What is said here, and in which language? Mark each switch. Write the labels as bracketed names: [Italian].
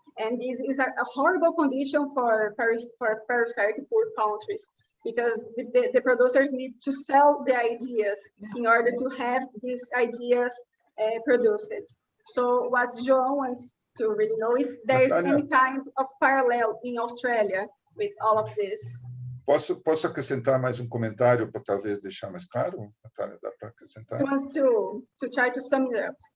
[English] And this is a horrible condition for peripheral poor countries, because the producers need to sell the ideas in order to have these ideas produced. So what João wants to really know is there is any kind of parallel in Australia with all of this. [Portuguese] Posso acrescentar mais comentário para talvez deixar mais claro? Natália, dá para acrescentar? [English] He wants to try to sum it up.